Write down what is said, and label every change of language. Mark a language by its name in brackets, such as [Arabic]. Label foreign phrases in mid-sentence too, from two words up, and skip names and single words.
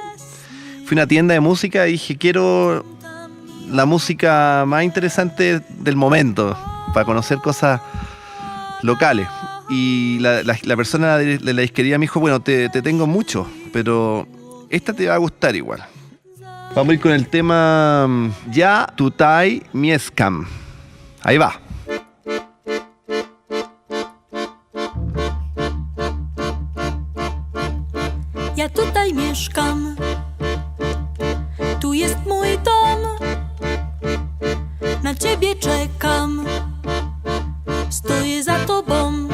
[Spanish] Fui a una tienda de música y dije, quiero la música más interesante del momento para conocer cosas locales. Y la persona de la disquería me dijo, bueno, te tengo mucho, pero esta te va a gustar igual. Vamos a ir con el tema Ja tutaj mieszkam. Ahí va. [Polish] Ja tutaj mieszkam, tu jest mój dom, na ciebie czekam, stoję za tobą.